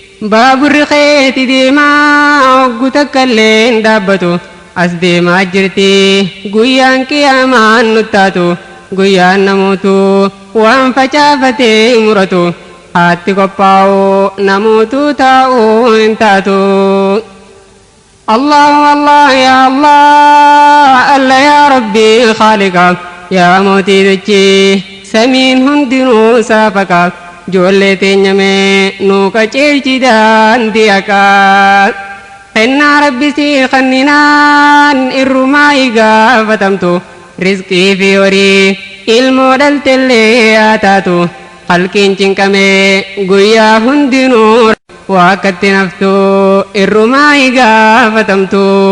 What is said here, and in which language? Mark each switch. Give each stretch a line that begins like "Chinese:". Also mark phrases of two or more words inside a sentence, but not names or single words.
Oromo: Baaburri keeti deemaa, oggu takka illee hin dhaabbatu, as deemaa jirti, guyyaan qiyaamaan nutti taatu, guyyaan namootu waan facaafatee muratu, haatti qophaa'u namootu taa'u hin taatu.
Arabic: الله الله، يا الله، الله يا ربي، خالقا,
Oromo: ya mootii dachii, samiin hundinuu saafaqa, ijoollee teenya mee nuu qajeelchi daandii haqaa. Kennaa Rabbi si kanninaan irrumaa igaafatamtu, rizqii fi horii ilmoo dhaltellee haa taatu, halkiin cinqamee guyyaa hundinuu waa akkatti naftu irrumaa igaafatamtu.